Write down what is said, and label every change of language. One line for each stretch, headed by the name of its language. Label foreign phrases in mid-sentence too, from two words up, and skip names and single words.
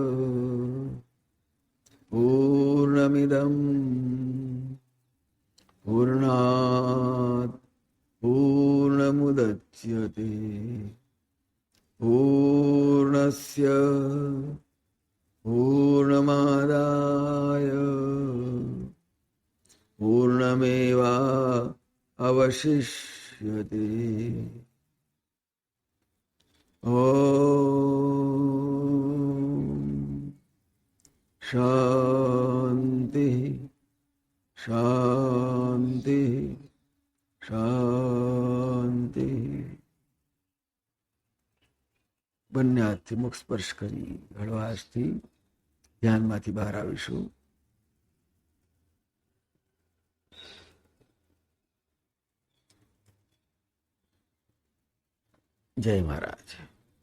Sanskrit: पूर्णमिदं पूर्णात् पूर्णमुदच्यते पूर्णस्य पूर्णमादाय पूर्णमेवावशिष्यते। ॐ शान्ति शान्ति શાંતિ।
Gujarati: બંને હાથથી મુખ સ્પર્શ કરી હળવાશથી ધ્યાનમાંથી બહાર આવીશું। જય મહારાજ।